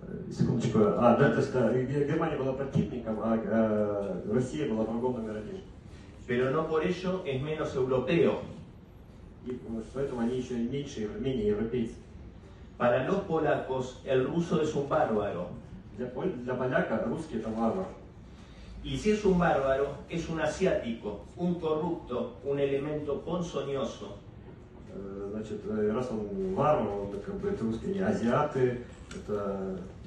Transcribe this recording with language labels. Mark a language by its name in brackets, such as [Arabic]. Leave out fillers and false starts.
[Russian] Секундочку, да, то есть Германия была противником, а Россия была врагом номер один. [Spanish] Pero no por ello es menos europeo. [Russian] И поэтому они еще менее европейцы. [Spanish] Para los polacos, el ruso es un bárbaro. [Russian] Для поляка русский это варвар. [Spanish] Y si es un bárbaro, es un asiático, un corrupto, un elemento ponzoñoso. [Russian] Значит, раз он варвар, он как бы это русские не азиаты, это